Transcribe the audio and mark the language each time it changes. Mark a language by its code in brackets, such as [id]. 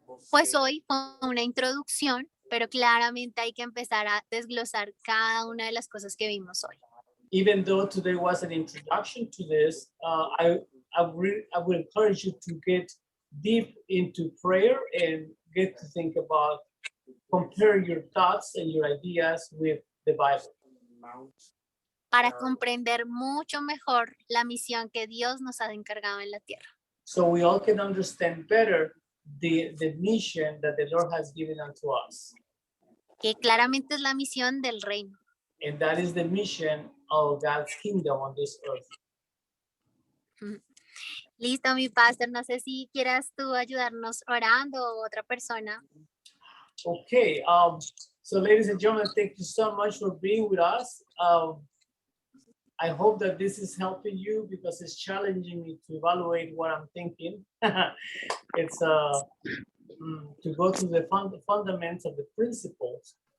[es] Pues hoy fue una introducción, pero claramente hay que empezar a desglosar cada una de las cosas que vimos hoy. [en] Even though today was an introduction to this, I would encourage you to get deep into prayer and get to think about, compare your thoughts and your ideas with the Bible, [es] Para comprender mucho mejor la misión que Dios nos ha encargado en la tierra. [en] so we all can understand better the mission that the Lord has given unto us. [es] Que claramente es la misión del reino. [en] And that is the mission of God's kingdom on this earth. [es] Listo, mi pastor. No sé si quieras tú ayudarnos orando o otra persona. [en] Okay, so ladies and gentlemen, thank you so much for being with us. I hope that this is helping you because it's challenging me to evaluate what I'm thinking. It's to go through the fundamentals of the principles.